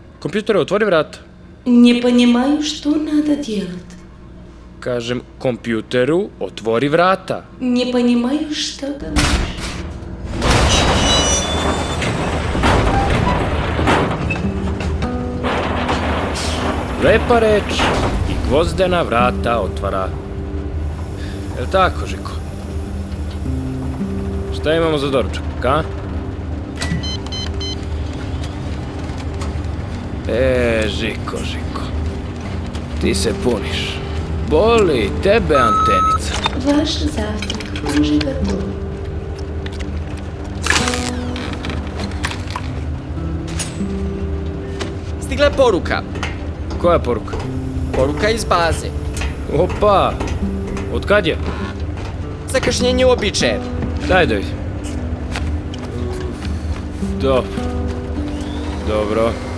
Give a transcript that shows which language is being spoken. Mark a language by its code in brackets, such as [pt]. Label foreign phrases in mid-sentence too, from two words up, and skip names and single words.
[sr] Kompjutere, otvori vrata. [ru] Не понимаю, что надо делать. [sr] Kažem, kompjuteru, otvori vrata. [ru] Не понимаю, что говоришь. [sr] Lepa reč i gvozdena vrata otvara. Jel tako, Žiko? Šta imamo za doručak, a? Žiko, ti se puniš. Boli tebe antenica. [ru] Ваш завтрак уже готов. [sr] Stigla je poruka. Koja poruka? Poruka iz baze. Opa! Od kad je? Zakašnjenje uobičajeno. Daj da vidim. Dobro.